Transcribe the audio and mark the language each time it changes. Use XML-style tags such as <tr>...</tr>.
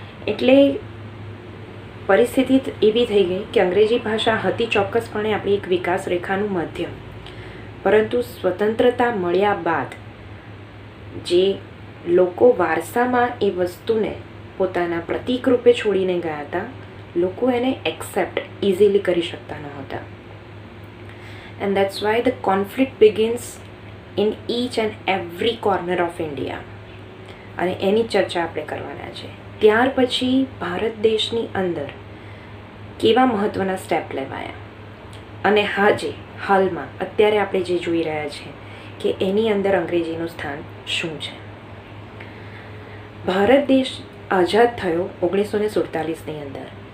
<gu>એટલે પરિસ્થિતિ એવી થઈ ગઈ કે અંગ્રેજી ભાષા હતી ચોક્કસપણે આપણી એક વિકાસ રેખાનું માધ્યમ, પરંતુ સ્વતંત્રતા મળ્યા બાદ જે લોકો વારસામાં એ વસ્તુને પોતાના પ્રતીક રૂપે છોડીને ગયા હતા, લોકો એને</gu> <en>accept easily</en> <gu>કરી શકતા નહોતા.</gu> <en>And that's why the conflict begins in each and every corner of India.</en> <gu>અને એની ચર્ચા આપણે કરવાના છે. ત્યાર પછી ભારત દેશની અંદર કેવા મહત્ત્વના સ્ટેપ લેવાયા અને હાલમાં અત્યારે આપણે જે જોઈ રહ્યા છે કે એની અંદર અંગ્રેજીનું સ્થાન શું છે. ભારત દેશ આઝાદ થયો 1947ની અંદર.</gu>